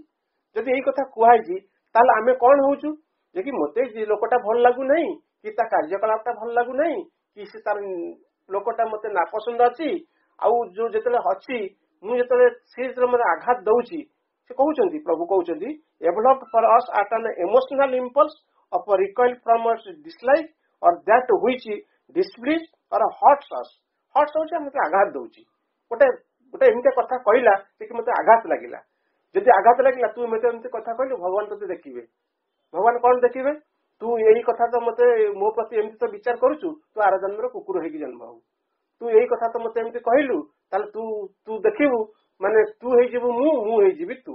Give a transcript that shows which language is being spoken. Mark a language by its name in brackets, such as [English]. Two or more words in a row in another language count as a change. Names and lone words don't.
[Odia] ଯଦି ଏଇ କଥା କୁହାଯାଇଛି, ତାହେଲେ ଆମେ କଣ ହଉଛୁ ଯେ କି ମତେ ଯେ ଲୋକଟା ଭଲ ଲାଗୁନାହିଁ, କି ତା କାର୍ଯ୍ୟକଳାପଟା ଭଲ ଲାଗୁନାହିଁ, କି ସେ ତାର ଲୋକଟା ମତେ ନାପସନ୍ଦ ଅଛି, ଆଉ ଯୋଉ ଯେତେବେଳେ ଅଛି ମୁଁ ଯେତେବେଳେ ସେ ଯେତେବେଳେ ମତେ ଆଘାତ ଦଉଛି, ସେ କହୁଛନ୍ତି, ପ୍ରଭୁ କହୁଛନ୍ତି [English] developed for us at an emotional impulse of recoil from us dislike or that which displease or hurts us. [Odia] hurts ହଉଛି ମତେ ଆଘାତ ଦଉଛି। ଗୋଟେ ଏମିତି କଥା କହିଲା ଯେ କି ମତେ ଆଘାତ ଲାଗିଲା। ଯଦି ଆଘାତ ଲାଗିଲା, ତୁ ମତେ ଏମିତି କଥା କହିଲୁ, ଭଗବାନ ତତେ ଦେଖିବେ। ଭଗବାନ କଣ ଦେଖିବେ? ତୁ ଏଇ କଥା ତ ମତେ ମୋ ପ୍ରତି ଏମିତି ତ ବିଚାର କରୁଛୁ, ତୁ ଆର ଜନ୍ମରେ କୁକୁର ହେଇକି ଜନ୍ମ ହବୁ। ତୁ ଏଇ କଥା ତ ମତେ ଏମିତି କହିଲୁ, ତାହେଲେ ତୁ ଦେଖିବୁ, ମାନେ ତୁ ହେଇଯିବୁ ମୁଁ ହେଇଯିବି ତୁ।